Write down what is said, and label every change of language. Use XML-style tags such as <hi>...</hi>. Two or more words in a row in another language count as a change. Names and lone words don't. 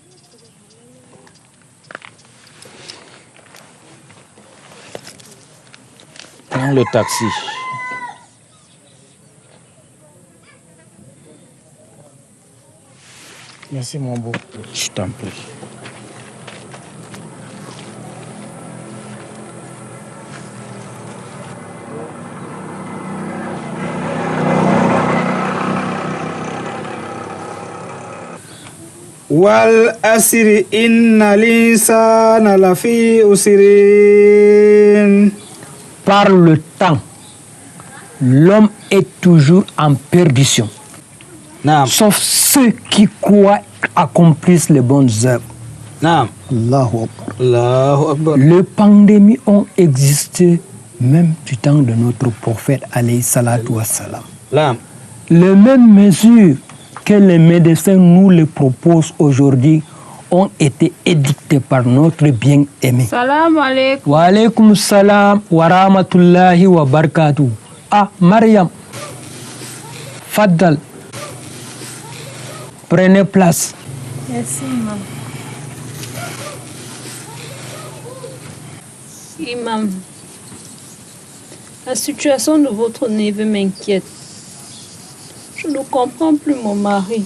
<fr>Prends le taxi. Merci mon beau. Je t'en prie.</fr> <ar>والعصر إن الإنسان لفي خسر.</ar> <fr>Par le temps, l'homme est toujours en perdition. Sauf ceux qui croient accomplissent les bonnes œuvres.</fr> <ar>الله أكبر.</ar> <fr>Les pandémies ont existé même du temps de notre prophète</fr> <ar>عليه الصلاة والسلام.</ar> <fr>Les mêmes mesures que les médecins nous les proposent aujourd'hui ont été édictées par notre bien-aimé.</fr> <ar>سلام عليكم. وعليكم السلام ورحمة الله وبركاته.</ar> <fr>Ah, Mariam, Faddal, prenez place. Merci, imam. Imam, la situation de votre neveu m'inquiète. Je ne comprends plus mon mari.</fr>